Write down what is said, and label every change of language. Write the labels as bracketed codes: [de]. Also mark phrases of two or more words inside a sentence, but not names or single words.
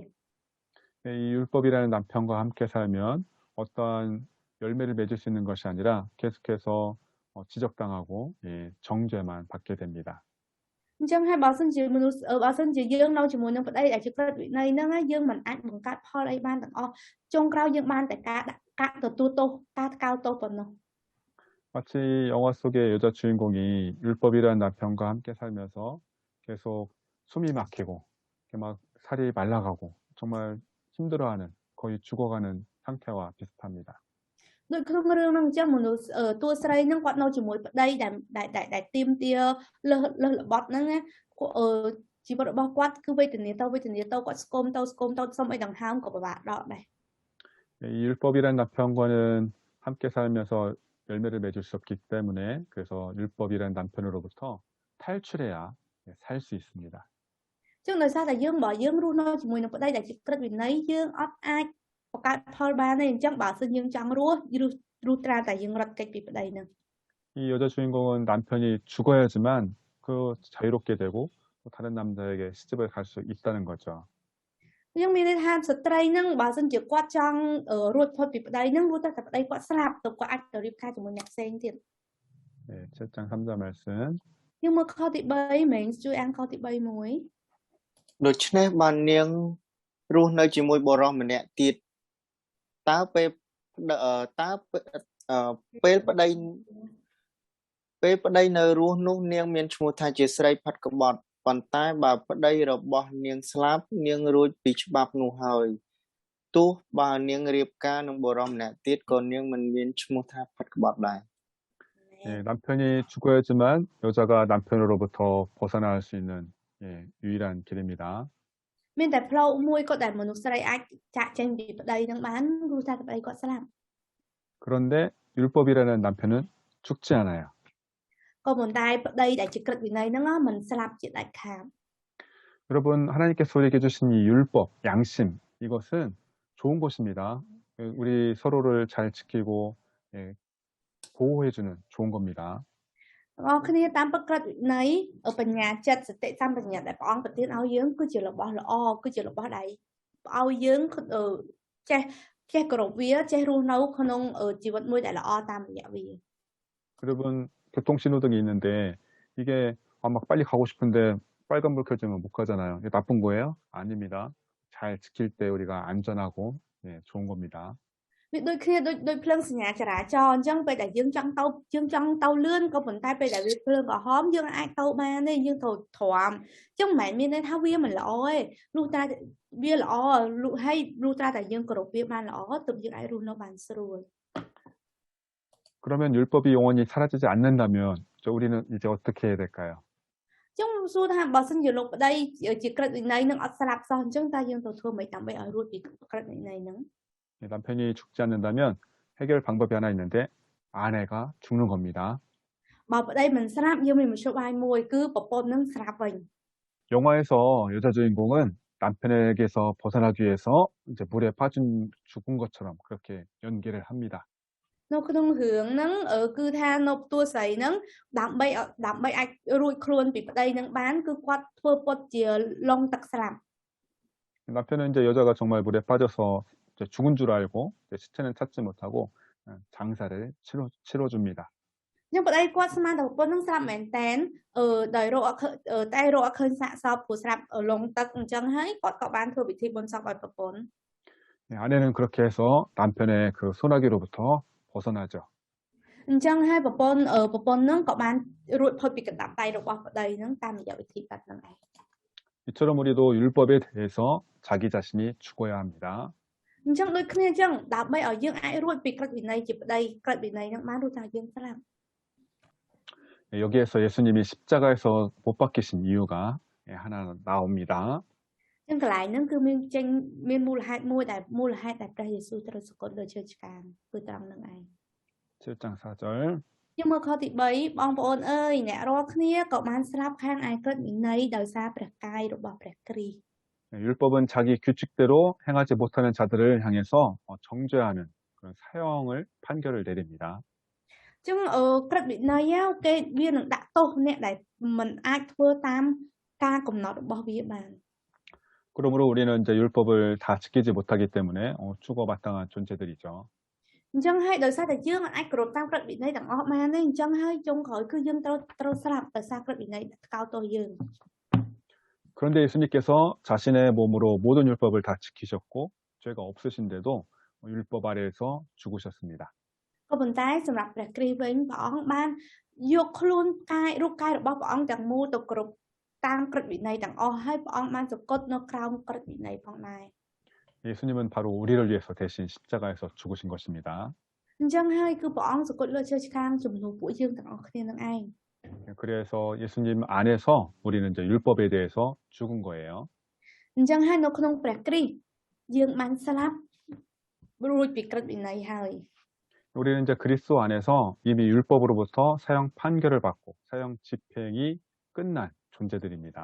[ko] 예, 이 율법이라는 남편과 함께 살면 어떠한 열매를 맺을 수 있는 것이 아니라 계속해서 지적당하고 정죄만 받게 됩니다. [km] អញ្ចឹងហើយបើសិនជាមនុស្សបើសិនជាយើងនៅជាមួយនឹងប្តីដែលជាក្រឹតវិន័យហ្នឹងយើងមិនអាចបង្កើតផលអីបានទាំងអស់ចុងក្រោយយើងបានតែការទទួលទោសការថ្កោលទោសប៉ុណ្ណោះ [ko] 마치 영화 속의 여자 주인공이 율법이라는 남편과 함께 살면서 계속 숨이 막히고 막 살이 말라가고 정말 힘들어하는 거의 죽어가는 상태와 비슷합니다. [km] ដូចក្នុងរឿងហ្នឹងអញ្ចឹងមនុស្សតួស្រីហ្នឹងគាត់នៅជាមួយប្តីដែលទៀមទាលើសល្បត់ហ្នឹងណាជីវិតរបស់គាត់គឺវេទនាទៅគាត់ស្គមទៅសុំអីដង្ហើមក៏ពិបាកដកដែរ [ko] 이 율법이라는 남편과는 함께 살면서 열매를 맺을 수 없기 때문에 그래서 율법이라는 남편으로부터 탈출해야 살 수 있습니다. [km] ចឹងដោយសារតែយើងបើយើងរស់នៅជាមួយនឹងប្តីដែលជាក្រឹតវិន័យយើងអត់អាចបង្កើតផលបានទេអញ្ចឹងបើសិនយើងចង់រស់ត្រាតែយើងរត់គេចពីប្តីហ្នឹង [ko] 이 여자 주인공은 남편이 죽어야지만 그 자유롭게 되고 또 다른 남자에게 시집을 갈 수 있다는 거죠. [km] យើងមានន័យថាស្ត្រីហ្នឹងបើសិនជាគាត់ចង់រួចផុតពីប្តីហ្នឹងរួចតែប្តីគាត់ស្លាប់ទៅគាត់អាចទៅរៀបការជាមួយអ្នកផ្សេងទៀត [ko] 네, 7장 3절 말씀. [km] យើងមើលខទី3មែនជួយអានខទី3មួយ ដូច្នេះបាននាងរស់នៅជាមួយបុរសម្នាក់ទៀតតើពេលប្តីនៅរស់នោះនាងមានឈ្មោះថាជាស្រីផាត់ក្បត់ប៉ុន្តែបើប្តីរបស់នាងស្លាប់នាងរួចពីច្បាប់នោះហើយទោះបើនាងរៀបការនឹងបុរសម្នាក់ទៀតក៏នាងមិនមានឈ្មោះថាផាត់ក្បត់ដែរ [ko] 예, 남편이 죽어야지만 여자가 남편으로부터 벗어날 수 있는 유일한 길입니다. [km] មានតែផ្លូវមួយក៏ដែលមនុស្សស្រីអាចចាក់ចេញពីប្តីហ្នឹងបានគឺថាប្តីគាត់ស្លាប់ [ko] 그런데 율법이라는 남편은 죽지 않아요. [km] ក៏ប៉ុន្តែប្តីដែលជាក្រឹតវិន័យហ្នឹងមិនស្លាប់ជាដាច់ខាត [ko] 여러분, 하나님께서 우리에게 주신 이 율법, 양심, 이것은 좋은 것입니다. 우리 서로를 잘 지키고 예, 보호해주는 좋은 겁니다. [km] បងប្អូនគ្នាតាមពិតក្រឹតវិន័យបញ្ញាចិត្តសតិសម្បញ្ញាដែលព្រះអង្គប្រទានឲ្យយើងគឺជារបស់ល្អគឺជារបស់ដែលឲ្យយើងចេះគោរពវាចេះរស់នៅក្នុងជីវិតមួយដែលល្អតាមរយៈវា [ko] 여러분, 교통신호등이 있는데 이게 막 빨리 가고 싶은데 빨간불 켜지면 못 가잖아요. 이게 나쁜 거예요? 아닙니다. 잘 지킬 때 우리가 안전하고 예, 좋은 겁니다. [km] វាដូចគ្នាដូចភ្លើងសញ្ញាចរាចរណ៍អញ្ចឹងពេលដែលយើងចង់ទៅលឿនក៏ប៉ុន្តែពេលដែលវាភ្លើងក្រហមយើងអាចទៅបានទេយើងត្រូវទ្រាំអញ្ចឹងមិនមែនមានន័យថាវាមិនល្អទេលុះតែវាល្អហើយលុះតែយើងគោរពវាបានល្អទើបយើងអាចរស់នៅបានស្រួល [ko] 그러면 율법이 영원히 사라지지 않는다면 우리는 이제 어떻게 해야 될까요? [km] អញ្ចឹងសួរថាបើសិនជាលោកប្តីជាក្រឹតវិន័យនឹងអត់ស្លាប់សោះអញ្ចឹងតើយើងទៅធ្វើម៉េចដើម្បីឲ្យរួចពីក្រឹតវិន័យហ្នឹង [ko] 남편이 죽지 않는다면 해결 방법이 하나 있는데 아내가 죽는 겁니다. [km] បើប្តីមិនស្លាប់យើងមានមធ្យោបាយមួយគឺប្រពន្ធនឹងស្លាប់វិញ [ko] 영화에서 여자 주인공은 남편에게서 벗어나기 위해서 이제 물에 빠진 죽은 것처럼 그렇게 연기를 합니다. [km] នៅក្នុងរឿងហ្នឹងគឺថានៅតួស្រីហ្នឹងដើម្បីអាចរួចខ្លួនពីប្តីនឹងបានគឺគាត់ធ្វើពុតជាឡងទឹកស្លាប់ [ko] 남편은 이제 여자가 정말 물에 빠져서 이제 죽은 줄 알고 이제 시체는 찾지 못하고 장사를 치러줍니다. [km] អញ្ចឹងប្តីគាត់ស្មានតែប្រពន្ធនឹងស្លាប់មែនតែនដោយរកអត់ឃើញសាកសពព្រោះស្លាប់ឡងទឹកអញ្ចឹងហើយគាត់ក៏បានធ្វើពិធីបុណ្យសពឲ្យប្រពន្ធ [ko] 아내는 그렇게 해서 남편의 그 소나기로부터 벗어나죠. [km] អញ្ចឹងហើយប្រពន្ធនឹងក៏បានរួចផុតពីកណ្ដាប់ដៃរបស់ប្តីនឹងតាមរយៈវិធីកាត់ហ្នឹងឯង [ko] 이처럼 우리도 율법에 대해서 자기 자신이 죽어야 합니다. [km] អញ្ចឹងដូចគ្នាអញ្ចឹងដើម្បីឲ្យយើងអាចរួចពីក្រឹតវិន័យជាប្តីក្រឹតវិន័យហ្នឹងបានរួចថាយើងស្លាប់ [ko] 여기에서 예수님이 십자가에서 못 박히신 이유가 하나 나옵니다. [km] អញ្ចឹងកន្លែងហ្នឹងគឺមានមូលហេតុមួយដែលព្រះយេស៊ូវត្រូវសគត់លើឈើឆ្កាងគឺត្រង់ហ្នឹងឯង [ko] 7장 4절 [km] យើងមើលខទី3បងប្អូនអើយអ្នករាល់គ្នាក៏បានស្លាប់ខាងឯក្រឹតវិន័យដោយសារព្រះកាយរបស់ព្រះគ្រីស្ទ [ko] 율법은 자기 규칙대로 행하지 못하는 자들을 향해서 정죄하는 그런 사형을 판결을 내립니다. [km] អញ្ចឹងក្រឹតវិន័យគេវានឹងដាក់ទោសអ្នកដែលមិនអាចធ្វើតាមការកំណត់របស់វាបាន [ko] 그러므로 우리는 이제 율법을 다 지키지 못하기 때문에 추고마땅한 존재들이죠. [km] អញ្ចឹងហើយដោយសារតែយើងអាចគោរពតាមក្រឹតវិន័យទាំងអស់បានទេអញ្ចឹងហើយចុងក្រោយគឺយើងត្រូវស្លាប់ដោយសារក្រឹតវិន័យថ្កោលទោសយើង [ko] 그런데 예수님께서 자신의 몸으로 모든 율법을 다 지키셨고 죄가 없으신데도 율법 아래에서 죽으셨습니다. [km] ក៏ប៉ុន្តែសម្រាប់ព្រះគ្រីស្ទវិញព្រះអង្គបានយកខ្លួនកាយរូបកាយរបស់ព្រះអង្គទាំងមូលទៅគ្រប់តាមក្រឹតវិន័យទាំងអស់ហើយព្រះអង្គបានសគត់នៅក្រោមក្រឹតវិន័យផងដែរ [ko] 예수님은 바로 우리를 위해서 대신 십자가에서 죽으신 것입니다. [km] អញ្ចឹងហើយគឺព្រះអង្គសគត់លើឈើឆ្កាងជំនួសពួកយើងទាំងអស់គ្នានឹងឯង [ko] 그래서 예수님 안에서 우리는 이제 율법에 대해서 죽은 거예요. [km] អញ្ចឹងហើយនៅក្នុងព្រះគ្រីស្ទយើងបានស្លាប់រួចពីក្រឹតវិន័យហើយ [ko] 우리는 이제 그리스도 안에서 이미 율법으로부터 사형 판결을 받고 사형 집행이 끝난 존재들입니다.